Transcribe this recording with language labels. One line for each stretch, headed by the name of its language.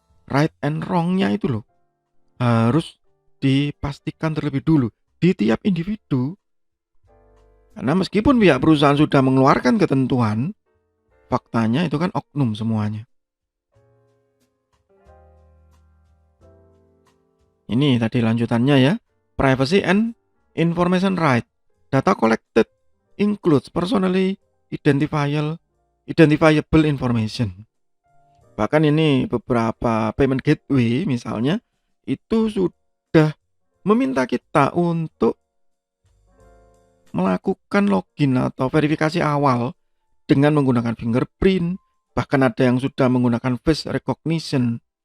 English: Right and wrong-
Indonesian: nya itu loh harus dipastikan terlebih dulu di tiap individu. Karena meskipun pihak perusahaan sudah mengeluarkan ketentuan, faktanya itu kan oknum semuanya. Ini tadi lanjutannya ya.
English: Privacy and information right. Data collected includes personally identifiable information.
Indonesian: Bahkan ini beberapa payment gateway misalnya itu sudah meminta kita untuk melakukan login atau verifikasi awal dengan menggunakan fingerprint, bahkan ada yang sudah menggunakan face recognition.